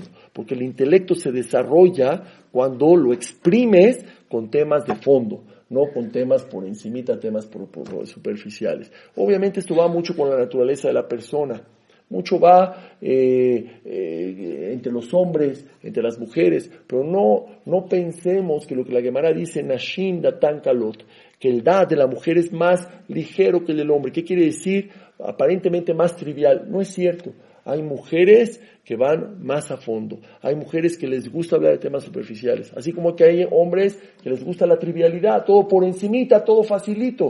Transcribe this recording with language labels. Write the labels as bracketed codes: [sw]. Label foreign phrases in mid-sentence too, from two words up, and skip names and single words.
[es] Porque el intelecto se desarrolla cuando lo exprimes con temas de fondo, no con temas por encimita, temas por superficiales. Obviamente esto va mucho con la naturaleza de la persona. Mucho va entre los hombres, entre las mujeres, pero no pensemos que lo que la Gemara dice, [he] נשים דעתן קלות, [es] que el da de la mujer es más ligero que el del hombre. ¿Qué quiere decir? Aparentemente más trivial. No es cierto. Hay mujeres que van más a fondo. Hay mujeres que les gusta hablar de temas superficiales. Así como que hay hombres que les gusta la trivialidad, todo por encimita, todo facilito.